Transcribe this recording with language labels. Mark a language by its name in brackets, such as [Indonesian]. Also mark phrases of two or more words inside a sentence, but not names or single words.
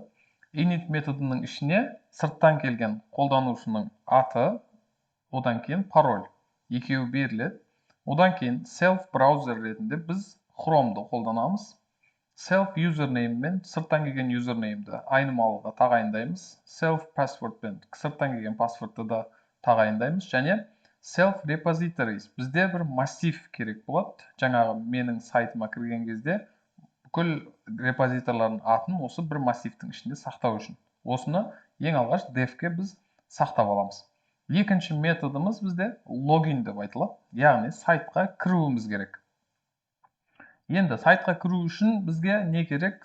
[Kazakh] Init методының ішіне сырттан келген қолданушының аты, одан кейін пароль, екеуі беріледі. Одан кейін self браузер ретінде біз Chrome'ды қолданамыз. [English] Self username [Kazakh] мен сырттан келген username-ді айнымалыға тағайындаймыз. [English] Self password [Kazakh] пен сырттан келген паспортты да тағайындаймыз. [English] Және self repositories. [Kazakh] Бізде бір массив керек болады. Жаңағы менің сайтыма кірген кезде бүкіл репозиторлардың атын осы бір массивтің ішінде сақтау үшін. Осыны ең алғаш dev'ке біз сақтап аламыз. Екінші методымыз бізде login деп айтылады. Яғни сайтқа кіруіміз керек. Енді сайтқа кіру үшін бізге не керек?